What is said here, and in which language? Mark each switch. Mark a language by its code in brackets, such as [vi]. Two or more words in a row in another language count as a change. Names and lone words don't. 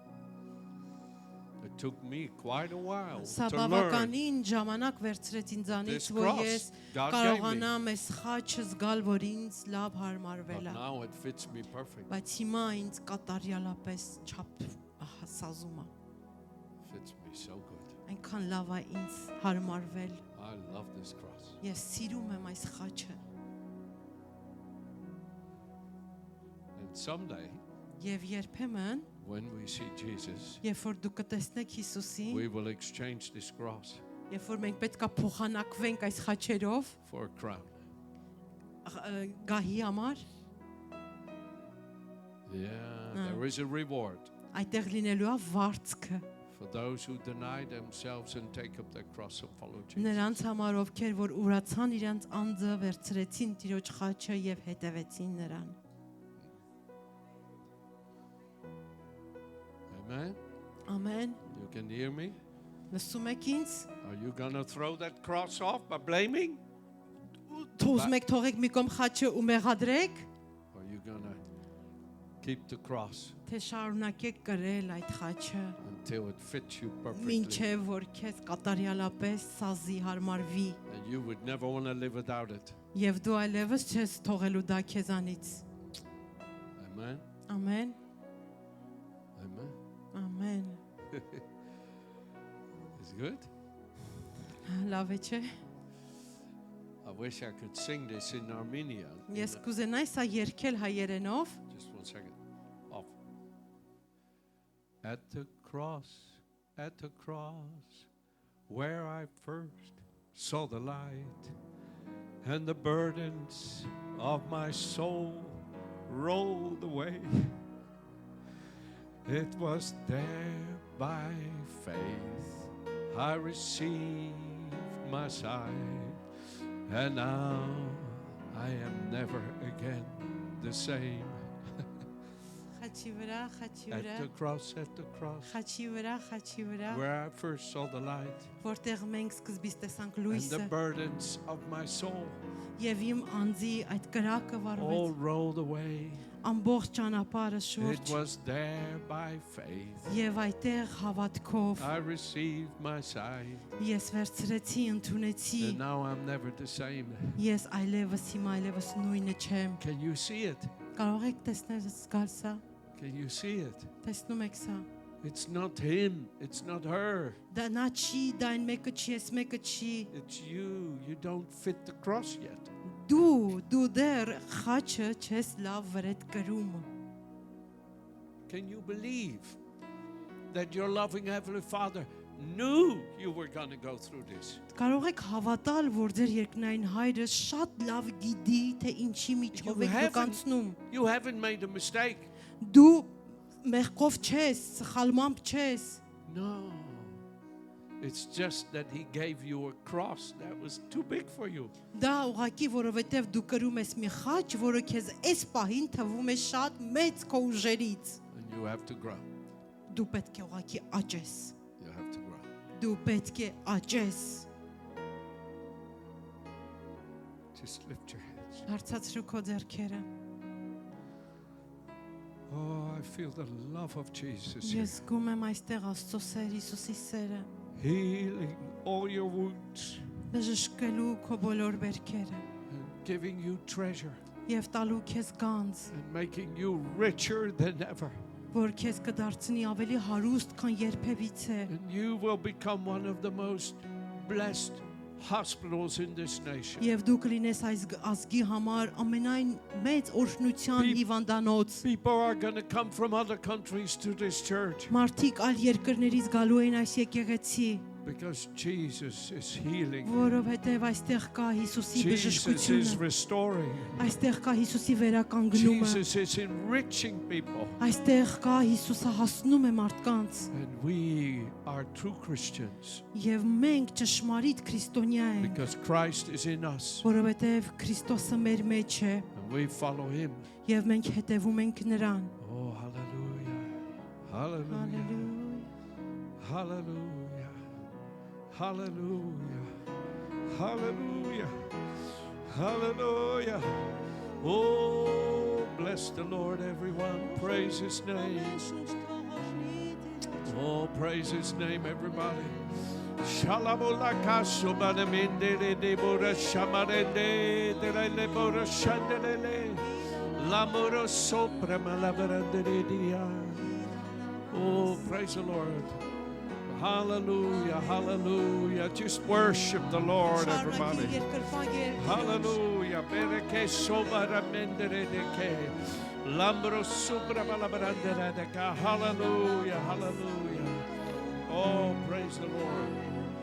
[en] It took me quite a while [hy] Սա [en] to learn [hy] բավականին ժամանակ վերցրեց ինձանից, [en] this [hy] որ [en] cross [hy] ես [en] God gave me. [hy] կարողանամ այս խաչը զգալ, որ ինձ լավ [en] But [hy] հարմարվել է։ [en] now it fits me perfect. [hy] Բայց հիմա ինձ կատարյալապես չափ սազում է։ [en] Fits me so good. [hy] Այնքան լավ է ինձ հարմարվել։ [en] I love this cross. [hy] Ես սիրում եմ այս խաչը։ [en] And someday, [hy] Եվ երբեմն, [en] when we see Jesus, [hy] երբ որ դու կտեսնեք Հիսուսին, [en] we will exchange this cross [hy] երբ որ մենք պետք է փոխանակվենք այս խաչերով [en] for a crown. [hy] գահի համար, [en] Yeah, there is a reward [hy] այդտեղ լինելու է վարձքը [en] for those who deny themselves and take up their cross and follow Jesus. [hy] նրանց համար, ովքեր որ ուրացան իրենց անձը, վերցրեցին Տիրոջ խաչը եւ հետևեցին նրան։ [en] Amen. [hy] Ամեն։ [en] You can hear me? [hy] Լսում եք ինձ։ [en] Are you going to throw that cross off by blaming? [hy] Թողում եք թողեք մի կողմ խաչը ու մեղադրեք, [en] Or are you going to keep the cross [hy] թե շարունակեք կրել այդ խաչը, [en] until it fits you perfectly? [hy] մինչև որ քեզ կատարյալապես սազի հարմարվի [en] And you would never want to live without it. [hy] եւ դու այլևս չես թողելու դա քեզանից։ [en] Amen. [hy] Ամեն։ [en] Amen. [hy] Ամեն։ [en] It's good. [hy] Լավ է չէ։ [en] I wish I could sing this in Armenian. [hy] Ես կուզենայի սա երգել հայերենով։ [en] Just 1 second. Off. At the cross, where I first saw the light, and the burdens of my soul rolled away. It was there by faith I received my sight, and now I am never again the same. [hy] Խաչի վրա, խաչի [en] At [hy] վրա, [en] the cross, [hy] խաչի վրա, խաչի վրա, [en] where I first saw the light, [hy] որտեղ մենք սկզբից տեսանք [en] and [hy] լույսը [en] the burdens of my soul [hy] եւ իմ անձի այդ կրակը [en] all [hy] վառվեց [en] rolled away. [hy] ամբողջ ճանապարհը [en] It [hy] շուրջ [en] was there by faith [hy] եւ այդտեղ հավատքով [en] I received my sight, [hy] ես վերցրեցի, ընդունեցի, [en] and now I'm never the same. [hy] ես այլևս հիմա այլևս նույնը չեմ։ [en] Can you see it? [hy] Կարող եք տեսնել զգալ սա։ [en] Can you see it? [hy] Տեսնում եք սա։ [en] It's not him, it's not her. [hy] Դա նա չի, դա այն մեկը չի, այս մեկը չի։ [en] It's you. You don't fit the cross yet. [hy] Դու դեռ խաչը չես լավ վրետ կրում։ [en] Can you believe that your loving Heavenly Father knew you were going to go through this? [hy] Կարող եք հավատալ, որ ձեր երկնային հայրը շատ լավ գիտի, թե ինչի միջով եք դուք անցնում։ [en] You haven't made a mistake. [hy] Դու մեղքով չես, սխալմամբ չես։ [en] No. It's just that he gave you a cross that was too big for you. [hy] Դա ուղղակի որովհետև դու կրում ես մի խաչ, որը քեզ այս պահին թվում է շատ մեծ քո ուժերից։ [en] And you have to grow. [hy] Դու պետք է ուղղակի աճես։ [en] You have to grow. [hy] Դու պետք է աճես։ [en] Just lift your hands. [hy] Հարցացրու քո ձեռքերը։ [en] Oh, I feel the love of Jesus here. [hy] Ես զգում եմ այստեղ Աստծո սեր, Հիսուսի սերը, [en] Healing all your wounds [hy] բժշկելու քո բոլոր վերքերը [en] and giving you treasure [hy] եւ տալու քեզ գանձ, [en] and making you richer than ever. [hy] որ քեզ կդարձնի ավելի հարուստ, քան երբևիցե։ [en] And you will become one of the most blessed hospitals in this nation. [hy] Եվ դու կլինես այս ազգի համար ամենայն մեծ օրհնության հիվանդանոց։ [en] People are going to come from other countries to this church [hy] Մարդիկ այլ երկրներից գալու են այս եկեղեցի, [en] because Jesus is healing. [hy] որովհետև այստեղ կա Հիսուսի [en] Jesus is [hy] բժշկությունը, [en] restoring. [hy] այստեղ կա Հիսուսի վերականգնումը, [en] Jesus is enriching people. [hy] այստեղ կա Հիսուսը հասնում է մարդկանց, [en] And we are true Christians [hy] եւ մենք ճշմարիտ քրիստոնյա ենք, [en] because Christ is in us [hy] որովհետև Քրիստոսը մեր մեջ է [en] and we follow him. [hy] եւ մենք հետևում ենք նրան։ [en] Oh, hallelujah. Hallelujah. [hy] Հալելույա։ [en] Hallelujah. Hallelujah. Hallelujah. Hallelujah. Oh, bless the Lord, everyone. Praise his name. Oh, praise his name, everybody. Shalamulaka subanaminde de bora shamarende de le bora shandelele. Lamuro sopra malabarande dia. Oh, praise the Lord. Hallelujah, hallelujah. Just worship the Lord, everybody. Hallelujah. Bereke sobara mendere deke. Lambro subra malabarandere deka. Hallelujah, hallelujah. Oh, praise the Lord.